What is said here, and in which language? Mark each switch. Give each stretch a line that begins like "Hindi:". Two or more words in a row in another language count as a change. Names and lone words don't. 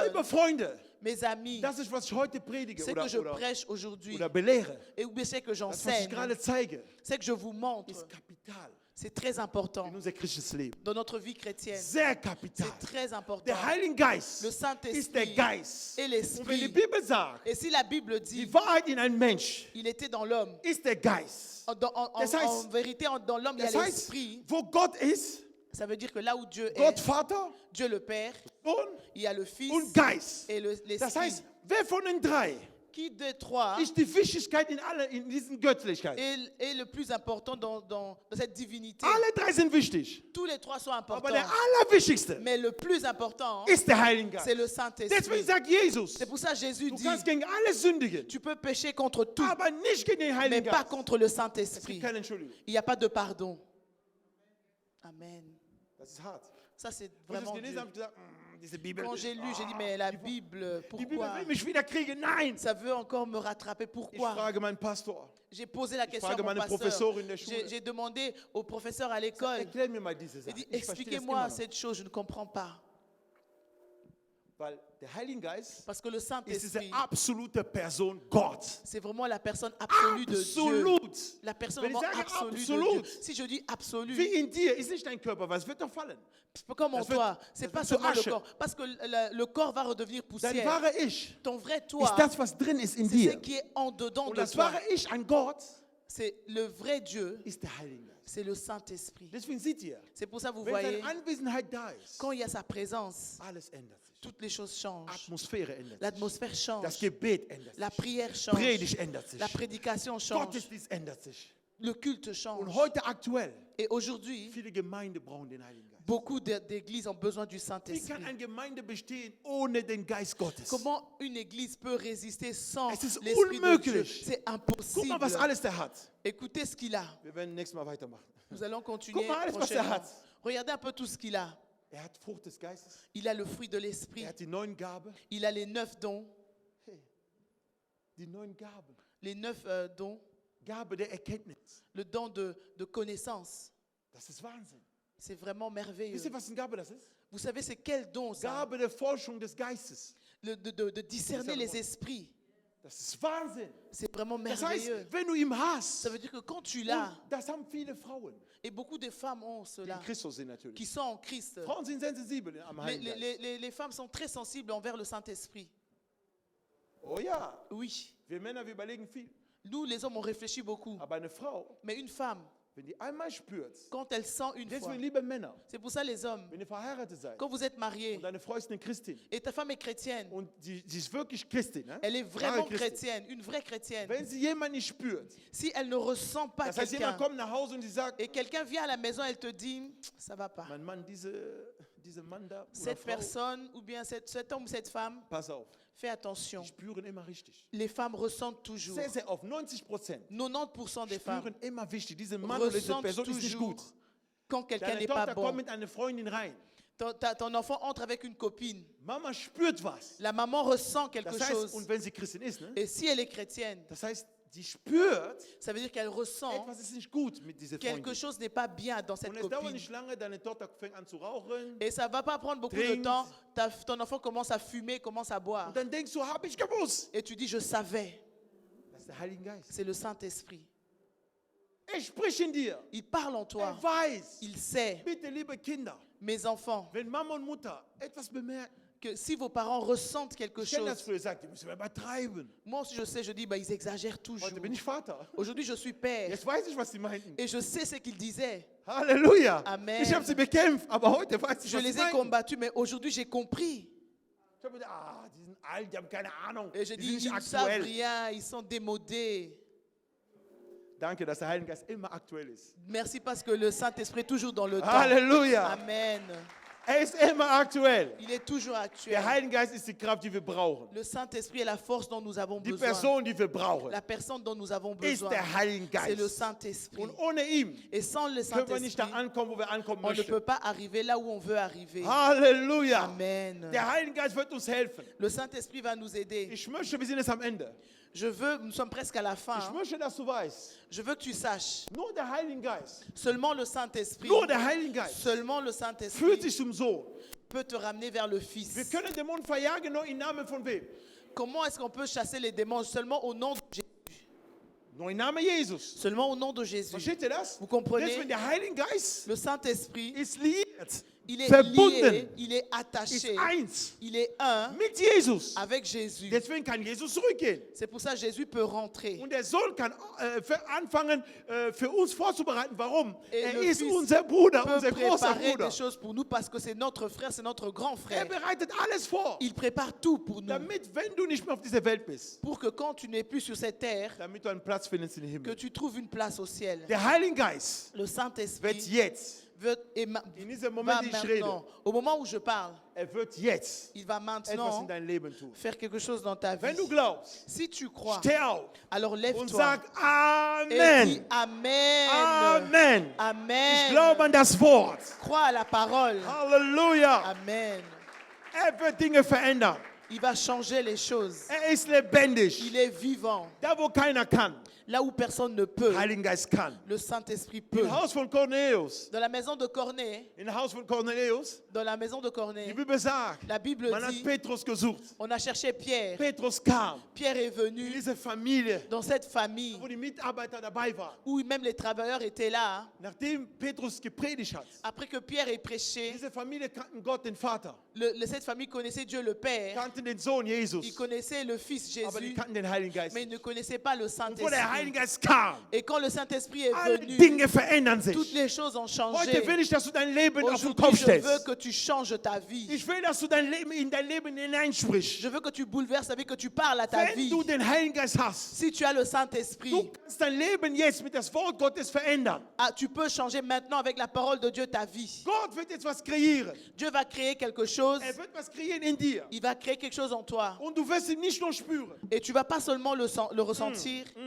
German: Liebe Freunde,
French: Mes amis,
German: das ist, was ich heute predige
French: ce que je prêche aujourd'hui,
German: oder belehre.
French: et ou bien ce que
German: Das, was ich
French: j'enseigne,
German: gerade zeige,
French: ce que je vous montre,
German: ist kapital
French: c'est très important
German: in unser christliches Leben.
French: dans notre vie chrétienne.
German: Sehr kapital.
French: C'est très important.
German: Der Heilige Geist
French: Le
German: ist der
French: Saint-Esprit
German: Geist.
French: et
German: Und wenn die
French: l'Esprit.
German: Bibel sagt,
French: Et si la Bible
German: die
French: dit,
German: Wahrheit in einem Mensch
French: il était dans l'homme,
German: ist der Geist. Das heißt-
French: en vérité, dans l'homme, il y a
German: Das heißt,
French: l'Esprit.
German: wo Gott ist,
French: Ça veut dire que là où Dieu
German: Gott
French: est,
German: Vater,
French: Dieu le Père,
German: Sohn
French: il y a le Fils
German: und Geist.
French: et
German: Das
French: l'Esprit.
German: heißt, wer von den drei
French: Qui des trois
German: ist die Wichtigkeit in diesen Göttlichkeit?
French: est le plus important dans cette divinité?
German: Alle drei sind wichtig.
French: Tous les trois sont
German: Aber
French: importants.
German: der allerwichtigste
French: Mais le plus important,
German: ist der Heilige
French: c'est
German: Geist.
French: le
German: Deswegen
French: Saint-Esprit.
German: sagt Jesus,
French: C'est pour ça que Jésus
German: du
French: dit,
German: kannst gegen alles sündigen,
French: tu peux pécher contre tout,
German: aber nicht gegen den
French: mais
German: Heiligen
French: pas
German: Geist.
French: contre le
German: Es
French: Saint-Esprit.
German: gibt keine Entschuldigung.
French: Il n'y a pas de pardon.
German: Amen. Das ist hart.
French: Ça, c'est
German: Als ich
French: vraiment
German: das gelesen
French: dur.
German: habe, ich gesagt, diese Bibel.
French: Quand j'ai lu, j'ai dit, mais la Bible,
German: Die Bibel
French: pourquoi?
German: will mich wieder kriegen. Nein.
French: Ça veut encore me rattraper.
German: Ich
French: Pourquoi?
German: frage meinen Pastor.
French: J'ai posé la question à
German: frage
French: mon
German: meine
French: pasteur.
German: Professorin in der Schule.
French: J'ai demandé au professeur à l'école.
German: Erklär mir mal diese
French: J'ai
German: Sache.
French: dit,
German: Ich verstehe das immer
French: expliquez-moi
German: noch.
French: cette chose, je ne comprends pas.
German: Weil der Heilige Geist
French: Parce que le
German: ist diese
French: Saint-Esprit,
German: absolute Person Gott.
French: c'est vraiment la personne absolue de Dieu.
German: Absolut.
French: La personne
German: Wenn ich
French: vraiment
German: sage
French: absolue de
German: absolut,
French: Dieu. Si je dis absolu,
German: wie in dir ist nicht dein Körper, weil es wird doch fallen.
French: comme en
German: Das wird-
French: toi, c'est
German: das
French: pas
German: wird zu
French: seulement le
German: Asche.
French: corps. Parce que le corps va redevenir
German: Dein
French: poussière.
German: wahre Ich
French: Ton vrai
German: ist
French: toi,
German: das, was drin ist in
French: c'est ce
German: dir.
French: qui est en dedans
German: Und
French: de
German: das
French: toi.
German: wahre Ich an Gott
French: C'est le vrai Dieu,
German: ist der Heilige Geist.
French: c'est le Saint-Esprit.
German: Deswegen seht ihr,
French: C'est pour ça que vous
German: wenn
French: voyez,
German: seine Anwesenheit da ist,
French: quand il y a sa présence,
German: alles ändert sich.
French: toutes les choses changent.
German: Atmosphäre ändert sich.
French: L'atmosphère
German: Das
French: change.
German: Gebet ändert
French: La
German: sich.
French: prière change.
German: Predigt ändert sich.
French: La prédication change.
German: Gottesdienst ändert sich.
French: le culte
German: Und
French: change.
German: heute aktuell,
French: Et aujourd'hui,
German: viele Gemeinden brauchen den Heiligen Geist.
French: beaucoup d'églises ont besoin du
German: Wie
French: Saint-Esprit.
German: kann eine Gemeinde bestehen ohne den Geist Gottes?
French: Comment une église peut résister sans
German: Es ist
French: l'Esprit de Dieu?
German: unmöglich.
French: C'est
German: Guck
French: impossible.
German: mal, was alles der hat.
French: Écoutez ce qu'il a.
German: Wir werden nächstes Mal weitermachen.
French: Nous allons continuer
German: Guck mal alles, was er
French: prochainement.
German: hat.
French: Regardez un peu tout ce qu'il a.
German: Er hat Frucht des Geistes.
French: Il a le fruit de l'Esprit.
German: Er hat die neuen Gaben.
French: Il a les 9 dons.
German: Hey, die neuen Gaben.
French: Les 9 dons.
German: Gabe der Erkenntnis.
French: Le don de connaissance.
German: Das ist Wahnsinn.
French: C'est vraiment merveilleux.
German: Wisst ihr, was eine Gabe das ist?
French: Vous savez, c'est quel don ça?
German: Gabe der Forschung des Geistes.
French: De discerner les esprits.
German: Das ist Wahnsinn.
French: C'est vraiment
German: Das heißt,
French: merveilleux.
German: wenn du ihn hast,
French: Ça veut dire que quand tu l'as,
German: und das haben viele Frauen,
French: et beaucoup de femmes ont
German: die
French: cela,
German: in Christus sind
French: qui
German: natürlich.
French: sont en Christ,
German: Frauen sind sensibel am Heiligen Geist.
French: les femmes sont très sensibles envers le Saint-Esprit.
German: Oh ja,
French: Oui,
German: wir Männer, wir überlegen viel.
French: nous les hommes, on réfléchit beaucoup.
German: Aber eine Frau,
French: Mais une femme,
German: wenn die einmal spürt,
French: quand elle sent une fois,
German: deswegen liebe Männer,
French: c'est pour ça les hommes,
German: wenn ihr verheiratet seid
French: quand vous êtes mariés
German: und deine Frau ist eine Christin
French: et ta femme est chrétienne,
German: und sie ist wirklich Christin, ne?
French: elle est
German: Wahre
French: vraiment
German: Christin.
French: chrétienne, une vraie chrétienne.
German: Wenn sie jemanden nicht spürt,
French: Si elle ne ressent pas
German: das heißt,
French: quelqu'un
German: jemand kommt nach Hause und sie sagt,
French: et quelqu'un vient à la maison, elle te dit, ça va pas.
German: mein Mann, diese Mann da, oder
French: Cette
German: Frau,
French: personne ou bien cet homme ou cette femme,
German: pass auf,
French: fais attention.
German: die spüren immer richtig.
French: Les femmes ressentent toujours.
German: Sehr, sehr oft, 90%
French: 90% des femmes
German: spüren immer wichtig, diese Mann oder diese
French: ressentent
German: Person ist nicht
French: toujours
German: gut.
French: quand quelqu'un
German: Deine
French: n'est pas
German: Tochter kommt
French: bon.
German: mit einer Freundin rein.
French: Ton enfant entre avec une copine.
German: Mama spürt was.
French: La maman ressent quelque
German: Das heißt,
French: chose.
German: und wenn sie Christin ist, ne?
French: Et si elle est chrétienne,
German: Das heißt, sie spürt,
French: ça veut dire qu'elle ressent
German: etwas ist nicht gut mit dieser
French: quelque
German: Freundin.
French: chose n'est pas bien dans cette
German: Und es dauert
French: copine.
German: nicht lange, deine Tochter fängt an zu rauchen.
French: Et ça va pas prendre beaucoup de
German: Trinkt.
French: temps. Ton enfant commence à fumer, commence à boire.
German: Und dann denkst du, hab ich gewusst.
French: Et tu dis, je savais.
German: Das ist der Heilige Geist.
French: C'est le Saint-Esprit.
German: Er spricht in dir.
French: Il parle en toi.
German: Er weiß.
French: Il sait,
German: Bitte, liebe Kinder,
French: mes enfants,
German: wenn Mama und Mutter etwas bemerken,
French: que si vos parents ressentent quelque
German: ich kenne das
French: chose,
German: früher gesagt, die müssen wir übertreiben.
French: moi aussi je sais, je dis, bah, ils exagèrent toujours.
German: Heute bin ich Vater.
French: Aujourd'hui, je suis père.
German: Jetzt weiß ich, was sie meinten.
French: Et je sais ce qu'ils disaient.
German: Halleluja.
French: Amen.
German: Ich habe sie bekämpft, aber heute weiß ich,
French: Je
German: was sie
French: les ai
German: meinten.
French: combattus, mais aujourd'hui, j'ai compris.
German: Ich habe gedacht, die sind alt, die haben keine Ahnung.
French: Et je
German: Die
French: dis,
German: sind nicht
French: ils ne savent
German: aktuell.
French: rien, ils sont démodés.
German: Danke, dass der Heilige Geist immer aktuell ist.
French: Merci parce que le Saint-Esprit est toujours dans le temps.
German: Halleluja.
French: Amen.
German: Er ist immer aktuell.
French: Il est toujours
German: Der
French: actuel.
German: Heilige Geist ist die Kraft, die wir brauchen.
French: Le Saint-Esprit est la force dont nous avons
German: Die
French: besoin.
German: Person, die wir brauchen,
French: La personne dont nous avons
German: ist
French: besoin,
German: der Heilige
French: c'est le
German: Geist.
French: Saint-Esprit.
German: Und ohne ihn
French: Et sans le
German: können wir nicht da
French: Saint-Esprit,
German: ankommen, wo wir ankommen
French: on ne peut
German: möchten.
French: pas arriver là où on veut arriver.
German: Halleluja.
French: Amen.
German: Der Heilige Geist wird uns helfen.
French: Le Saint-Esprit va nous aider.
German: Ich möchte, wir sind jetzt am Ende.
French: Nous sommes presque à la fin.
German: Ich möchte, dass du weißt,
French: Je veux que tu saches,
German: nur der Heilige Geist,
French: seulement le Saint-Esprit,
German: nur der Heilige Geist
French: seulement le
German: führt
French: Saint-Esprit
German: sich zum Sohn.
French: peut te ramener vers le
German: Wir
French: Fils.
German: können Dämonen verjagen, nur im Namen von wem?
French: Comment est-ce qu'on peut chasser les démons? Seulement au nom de Jésus.
German: Nur im Namen Jesus.
French: Seulement au nom de Jésus.
German: Versteht ihr das?
French: Vous comprenez?
German: Deswegen der Heilige Geist
French: Le Saint-Esprit,
German: ist liiert,
French: il est
German: verbunden,
French: lié, il est
German: ist
French: attaché,
German: eins
French: il est un
German: mit Jesus.
French: avec Jésus.
German: Deswegen kann Jesus zurückgehen.
French: C'est pour ça que Jésus peut rentrer.
German: Und der Sohn kann anfangen, für uns vorzubereiten. Warum?
French: Et
German: Er
French: le
German: ist
French: Fils
German: unser Bruder,
French: peut
German: unser großer
French: préparer
German: Bruder.
French: des choses pour nous parce que c'est notre frère, c'est notre grand
German: Er
French: frère.
German: bereitet alles vor,
French: Il prépare tout pour nous.
German: damit, wenn du nicht mehr auf dieser Welt bist,
French: Pour que quand tu n'es plus sur cette terre,
German: damit du einen Platz findest im
French: que
German: Himmel.
French: tu trouves une place au ciel.
German: Der Heilige Geist
French: Le
German: wird
French: Saint-Esprit
German: jetzt,
French: in
German: diesem Moment, den ich rede,
French: maintenant, au moment où je parle,
German: wird jetzt
French: il va
German: etwas in
French: maintenant
German: dein Leben tun.
French: faire quelque chose dans ta
German: Wenn
French: vie.
German: du glaubst,
French: Si tu crois,
German: steh auf
French: alors
German: und
French: lève-toi
German: sag
French: et dis
German: Amen.
French: Amen.
German: Amen. Ich glaube an das Wort.
French: Crois à la parole.
German: Halleluja.
French: Amen.
German: Er wird Dinge verändern.
French: Il va changer les choses.
German: Er ist lebendig.
French: Il est vivant.
German: Da, wo keiner kann,
French: Là où personne ne peut,
German: Heiligen Geist kann.
French: le Saint-Esprit peut.
German: Im Haus von Cornelius,
French: Dans la maison de Corneille,
German: im Haus von Cornelius,
French: dans la maison de
German: die
French: Corneille,
German: Bibel sagt,
French: la Bible
German: man hat
French: dit,
German: Petrus gesucht.
French: on a cherché Pierre.
German: Petrus kam
French: Pierre est
German: in
French: venu
German: diese Familie,
French: dans cette famille
German: wo die Mitarbeiter dabei waren.
French: où même les travailleurs étaient là.
German: Nachdem Petrus gepredigt hat,
French: Après que Pierre ait prêché,
German: diese Familie kannten Gott, den Vater,
French: cette famille connaissait Dieu le Père.
German: kannten den Sohn
French: Ils
German: Jesus,
French: connaissaient le Fils
German: aber die
French: Jésus,
German: kannten den Heiligen Geist
French: mais ils
German: nicht.
French: ne connaissaient pas le
German: Und wo der
French: Saint-Esprit.
German: Heilige Geist kam,
French: Et quand le Saint-Esprit est
German: alle
French: venu,
German: Dinge verändern
French: toutes
German: sich.
French: les choses ont changé.
German: Heute will ich, dass du dein Leben auf den
French: Aujourd'hui,
German: Kopf
French: je veux
German: stellst.
French: que tu changes ta vie.
German: Ich will, dass du in dein Leben hineinsprichst.
French: Je veux que tu bouleverses ta vie, que tu parles à ta
German: Wenn
French: vie.
German: du den Heiligen Geist hast,
French: Si tu as le
German: du
French: Saint-Esprit,
German: kannst dein Leben jetzt mit das Wort Gottes verändern.
French: tu peux changer maintenant avec la parole de Dieu ta vie.
German: Gott wird jetzt was kreieren.
French: Dieu va créer quelque chose.
German: Wird was kreieren in dir.
French: Il va créer quelque chose en toi.
German: Und du wirst ihn nicht nur spüren.
French: Et tu vas pas seulement le ressentir.